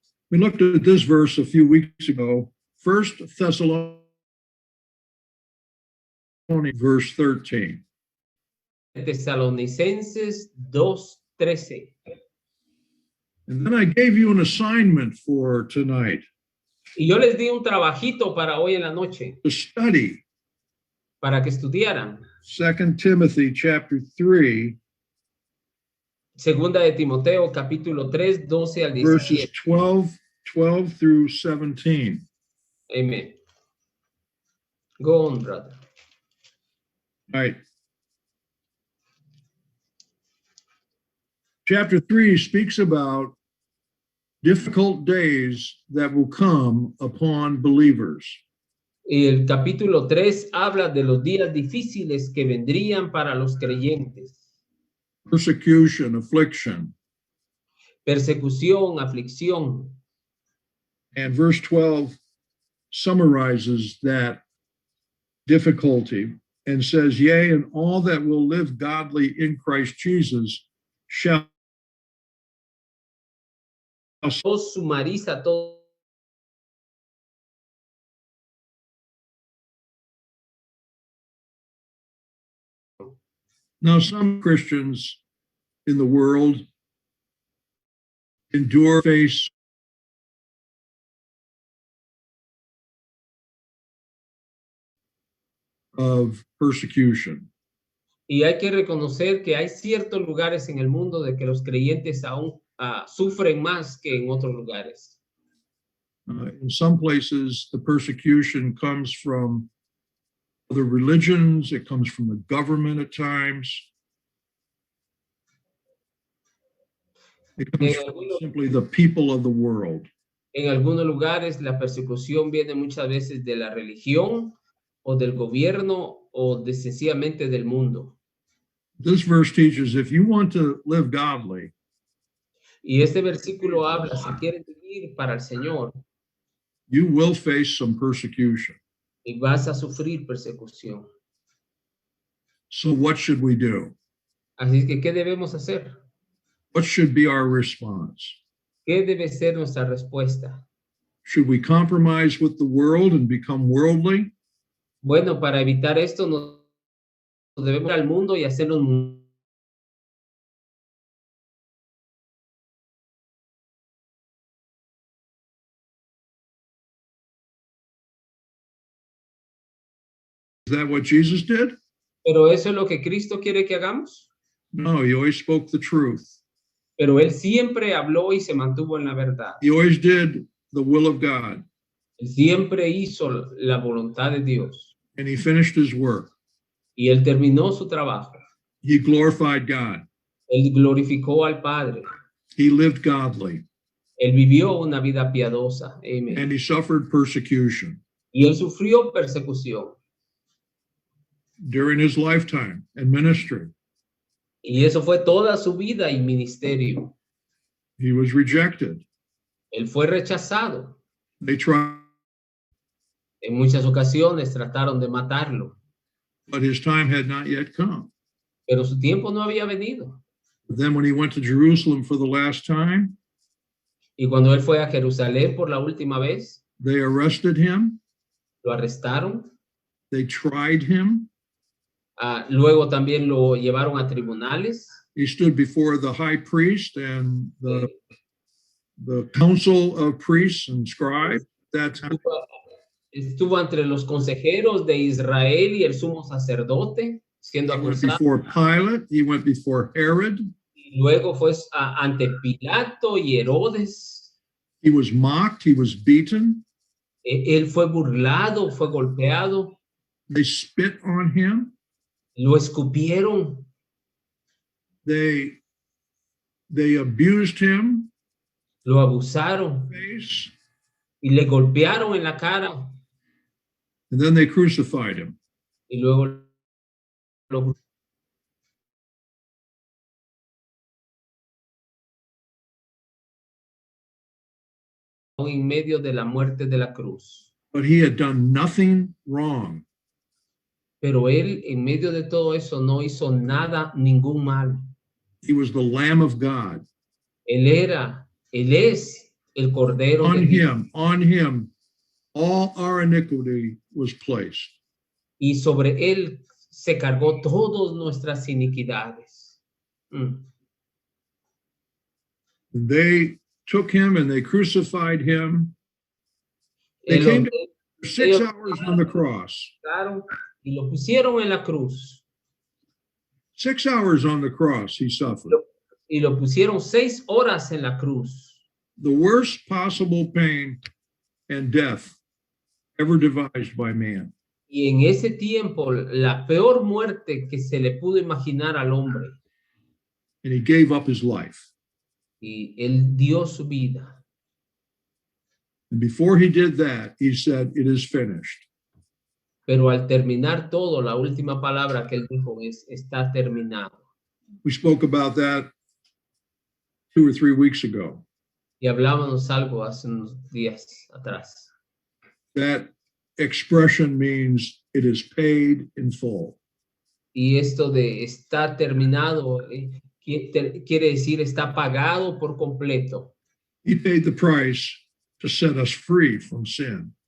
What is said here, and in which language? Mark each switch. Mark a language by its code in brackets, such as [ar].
[en] We looked at this verse a few weeks ago. First Thessalonians, verse 13. [es] Tesalonicenses 2:13. [en] And then I gave you an assignment for tonight [es] Y yo les di un trabajito para hoy en la noche, [en] to study [es] para que estudiaran. [en] 2 Timothy chapter 3, [es] Segunda de Timoteo, capítulo 3, 12 al [en] verses 17. 12 through 17. Amen. Go on, brother. All right. Chapter 3 speaks about difficult days that will come upon believers. [es] El capítulo 3 habla de los días difíciles que vendrían para los creyentes. [en] Persecution, affliction. [es] Persecución, aflicción. [en] And verse 12 summarizes that difficulty and says, yea, and all that will live godly in Christ Jesus shall [es] Sumariza todo. [en] Now, some Christians in the world endure face of persecution. [es] Y hay que reconocer que hay ciertos lugares en el mundo de que los creyentes aún sufren más que en otros lugares. [en] In some places, the persecution comes from other religions. It comes from the government at times. It comes from simply the people of the world. [es] En algunos lugares la persecución viene muchas veces de la religión o del gobierno o sencillamente del mundo. [en] This verse teaches if you want to live godly, [es] y este versículo habla, si quieres vivir para el Señor, [en] you will face some persecution. [es] y vas a sufrir persecución. [en] So what should we do? [es] Así es que, ¿qué debemos hacer? [en] What should be our response? [es] ¿Qué debe ser nuestra respuesta? [en] Should we compromise with the world and become worldly? [es] Bueno, para evitar esto, nos debemos ir al mundo y hacernos [en] Is that what Jesus did? [es] Pero eso es lo que Cristo quiere que hagamos. [en] No, he always spoke the truth. [es] Pero él siempre habló y se mantuvo en la verdad. [en] He always did the will of God, [es] Él siempre hizo la voluntad de Dios. [en] and he finished his work. [es] Y él terminó su trabajo. [en] He glorified God. [es] Él glorificó al Padre. [en] He lived godly, [es] Él vivió una vida piadosa. Amén. [en] and he suffered persecution [es] Y él sufrió persecución. [en] during his lifetime and ministry. [es] Y eso fue toda su vida y ministerio. [en] He was rejected. [es] Él fue rechazado. [en] They tried, [es] En muchas ocasiones trataron de matarlo, [en] but his time had not yet come. [es] pero su tiempo no había venido. [en] But then when he went to Jerusalem for the last time, [es] Y cuando él fue a Jerusalén por la última vez, [en] they arrested him. [es] lo arrestaron. [en] They tried him. [es] Luego también lo llevaron a tribunales. [en] He stood before the high priest and the council of priests and scribes. That time. [es] Estuvo entre los consejeros de Israel y el sumo sacerdote, siendo [en] He went [es] acusado. [en] before Pilate. He went before Herod. [es] Y luego fue ante Pilato y Herodes. [en] He was mocked. He was beaten. [es] Él fue burlado, fue golpeado, [en] They spit on him. [es] lo escupieron, [en] They abused him. [es] lo abusaron [en] Face, [es] y le golpearon en la cara [en] and then they crucified him. [es] y luego lo en medio de la muerte de la cruz. [en] But he had done nothing wrong. [es] Pero él en medio de todo eso no hizo nada, ningún mal. [en] He was the Lamb of God. [es] Él es el Cordero de Dios. [en] On him, all our iniquity was placed. [es] Y sobre él se cargó todas nuestras iniquidades. [en] And they took him and they crucified him. They came to 6 hours on the cross. [es] Y lo pusieron en la cruz. [en] 6 hours on the cross he suffered. [es] Y lo pusieron 6 horas en la cruz. [en] The worst possible pain and death ever devised by man. [es] Y en ese tiempo, la peor muerte que se le pudo imaginar al hombre. [en] And he gave up his life. [es] Y él dio su vida. [en] And before he did that, he said, "It is finished." [es] Pero al terminar todo, la última palabra que él dijo es, está terminado. [en] We spoke about that 2 or 3 weeks ago. [es] Y hablábamos algo hace unos días atrás. [en] That expression means it is paid in full. [es] Y esto de está terminado quiere decir está pagado por completo. [en] He paid the price to set us free from sin.